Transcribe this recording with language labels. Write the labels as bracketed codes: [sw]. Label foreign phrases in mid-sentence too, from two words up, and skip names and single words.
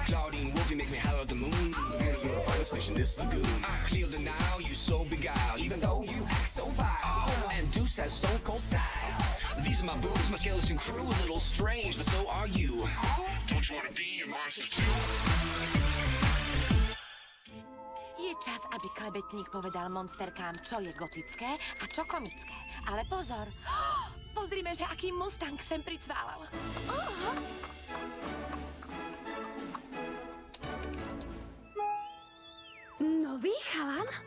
[en] Claudine Wolfie make me holler at the moon. And you're a finest fish in this lagoon. Clear the Nile, you so beguiled, even though you act so vile. And Deuce has stone cold style. These are my boobs, my skeleton crew, a little strange, but so are you. Don't you wanna be a monster too? [sk] Je čas, aby klebetník povedal monsterkám, čo je gotické a čo komické. Ale pozor, pozrime, že aký Mustang sem pricválal. Nový chalan?